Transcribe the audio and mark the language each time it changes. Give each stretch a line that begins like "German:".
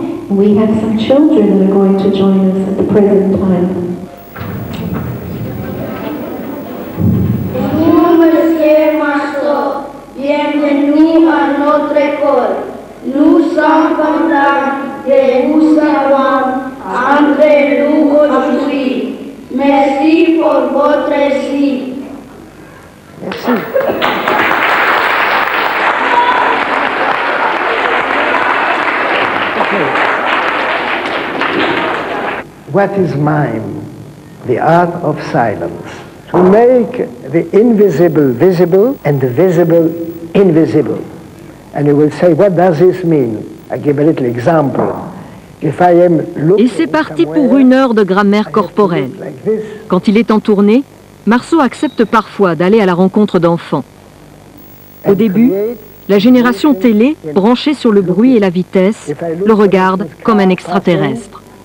English: We have some children that are going to join us at the present time.
French: Bonjour, Monsieur Marceau. Bienvenue à notre école. Nous sommes contents de vous avoir entre nous aujourd'hui. Merci pour votre récit. Merci.
English: What is mime? The art of silence. To make the invisible visible and the visible invisible. And you will say, what does this mean? I give a little example. If I am
French: Et c'est parti pour 1 heure de grammaire corporelle. Quand il est en tournée, Marceau accepte parfois d'aller à la rencontre d'enfants. Au début, la génération télé, branchée sur le bruit et la vitesse, le regarde comme un extraterrestre.